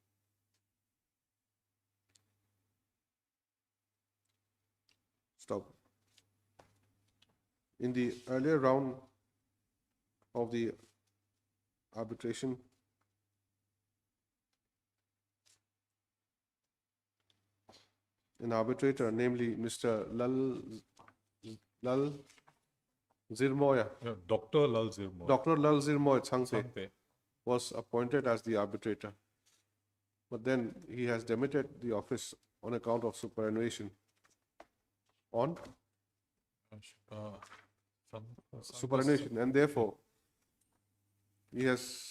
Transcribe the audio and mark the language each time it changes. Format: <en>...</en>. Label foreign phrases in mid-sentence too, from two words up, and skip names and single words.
<en>Stop. In the earlier round of the arbitration, an arbitrator, namely Mr. Lal Zirmoya, Dr. Lal Zirmoy. Dr. Lal Zirmoy Tsangte, Sangte. was appointed as the arbitrator. But then he has demitted the office on account of superannuation. On superannuation, and therefore he has</en>